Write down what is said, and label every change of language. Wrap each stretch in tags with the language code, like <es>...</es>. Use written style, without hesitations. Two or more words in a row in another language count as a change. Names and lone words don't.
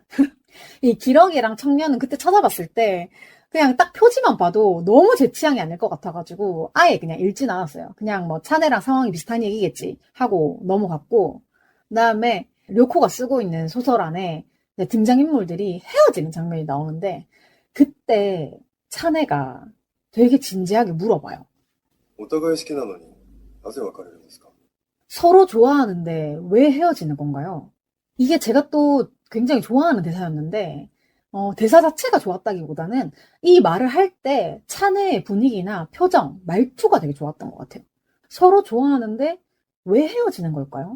<ko>이 기러기랑 청년은 그때 찾아봤을 때 그냥 딱 표지만 봐도 너무 제 취향이 아닐 것 같아가지고 아예 그냥 읽진 않았어요. 그냥 뭐 차네랑 상황이 비슷한 얘기겠지 하고 넘어갔고 그다음에 료코가 쓰고 있는 소설 안에 등장인물들이 헤어지는 장면이 나오는데 그때 차네가 되게 진지하게 물어봐요.</ko> <ja>お互い好きなのになぜ別れるんですか？</ja> <ko>서로 좋아하는데 왜 헤어지는 건가요? 이게 제가 또 굉장히 좋아하는 대사였는데 대사 자체가 좋았다기보다는 이 말을 할 때 차내의 분위기나 표정, 말투가 되게 좋았던 것 같아요. 서로 좋아하는데 왜 헤어지는 걸까요?</ko>